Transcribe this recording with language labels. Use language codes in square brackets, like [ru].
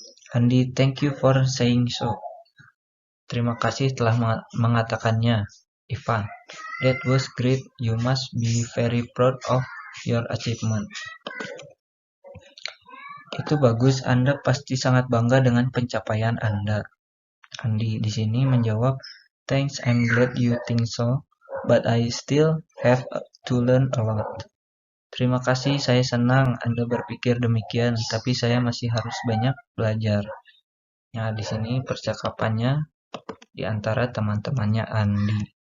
[en] Andi, thank you for saying so. [id] Terima kasih telah mengatakannya. [en] Ivan, that was great. You must be very proud of your achievement. [id] Itu bagus, Anda pasti sangat bangga dengan pencapaian Anda. Andi di sini menjawab, [en] thanks, I'm glad you think so, but I still have to learn a lot. [id] Terima kasih, saya senang Anda berpikir demikian, tapi saya masih harus banyak belajar. Nah, di sini percakapannya di antara teman-temannya Andi.